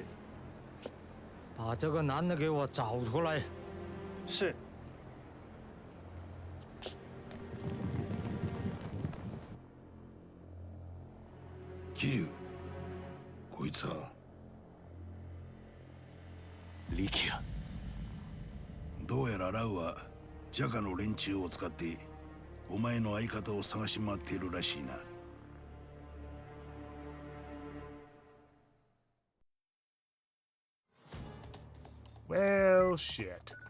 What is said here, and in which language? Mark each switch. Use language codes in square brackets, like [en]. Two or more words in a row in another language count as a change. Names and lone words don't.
[zh] 把这个男的给我找出来。是。 [ja] 桐生、こいつは力也。どうやらラウはジャカの連中を使ってお前の相方を探し回っているらしいな。 [en] Well, shit.